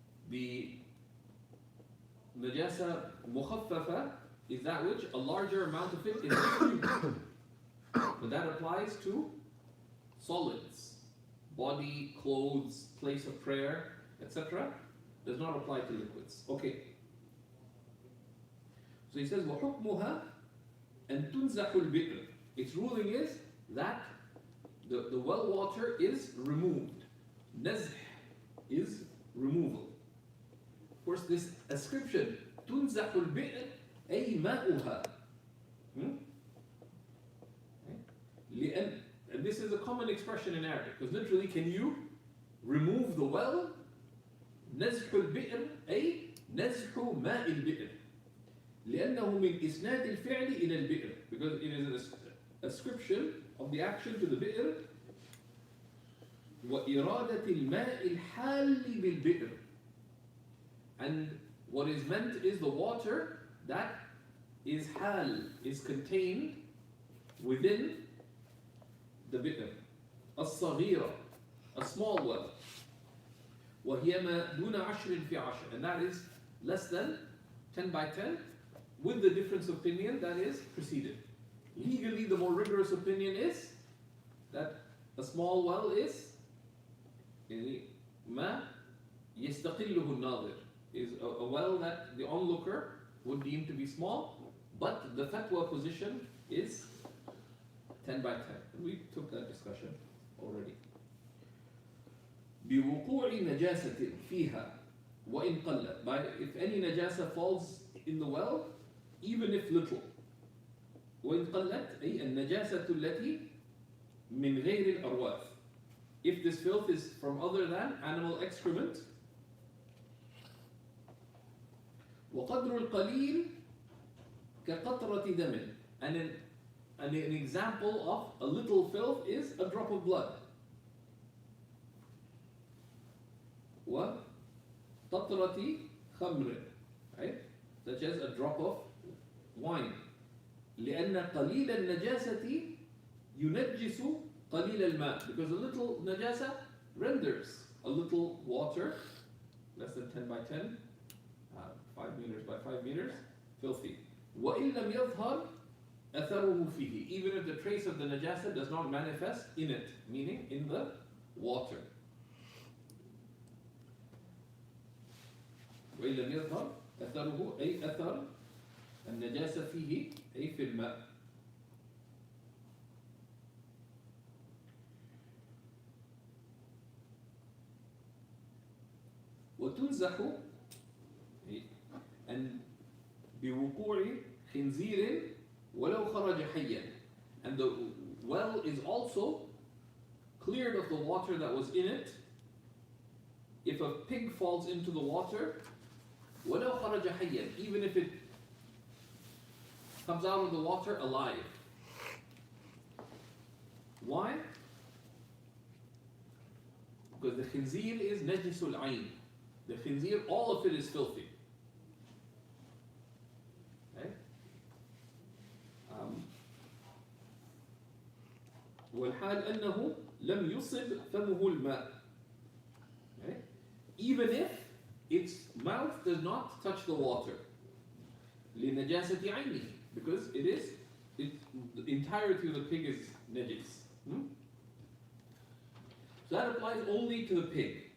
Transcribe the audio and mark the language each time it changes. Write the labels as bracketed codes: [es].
[en] The najasa مخففة is that which a larger amount of it is excluded. But that applies to solids, body, clothes, place of prayer, etc. Does not apply to liquids. Okay. So he says, [ar] وَحُكْمُهَا أَن تُنْزَحُ الْبِئْرِ. [en] Its ruling is that the well water is removed. Nazh is removal. Of course, this ascription, [ar] تُنْزَحُ الْبِئْرِ أي ماؤها. [en] And this is a common expression in Arabic, because literally, can you remove the well? [ar] نزح البئر أي نزح ماء البئر. لأنه من إسناد الفعل إلى البئر, [en] because it is an ascription of the action to the بئر. [ar] وإرادة الماء الحال بالبئر. [en] And what is meant is the water that is hal, is contained within the bi'r, الصغيرة, a small well. [ar] وهي ما دون 10 في 10, [en] and that is less than 10 by 10, with the difference of opinion that is preceded. Legally, the more rigorous opinion is that a small well is [ar] ما يستقله الناظر, [en] is a well that the onlooker would deem to be small, but the fatwa position is 10 by 10. We took that discussion already. [ar] بوقوع نجاسة فيها وإن قلت. [en] By if any najasa falls in the well, even if little. [ar] وإن قلت أي النجاسة التي من غير الأرواث. [en] If this filth is from other than animal excrement. [ar] وقدر القليل كقطرة دم. [en] And an example of a little filth is a drop of blood. [ar] وقطرة خمر, [en] right? Such as a drop of wine. [ar] لأن قليل النجاسة ينجس قليل الماء, [en] because a little najasa renders a little water, less than 10 by 10, 5 meters by 5 meters, filthy. [ar] وإن لم يظهر أثره فيه, [en] even if the trace of the najasa does not manifest in it, meaning in the water. [ar] وإن لم يظهر أثره أي أثر النجاسة فيه أي في الماء. وتنزح [en] and [ar] بوقوع خنزير ولو خرج حيا, [en] and the well is also cleared of the water that was in it if a pig falls into the water, [ar] ولو خرج حيا, [en] even if it comes out of the water alive. Why? Because the khinzir is najisul ayn. The khinzir, all of it is filthy. Okay? [ar] والحال أنه لم يصب فمه الماء. [en] Okay? Even if its mouth does not touch the water. [ar] لنجاسة عينه, [en] because the entirety of the pig is najis. So that applies only to the pig.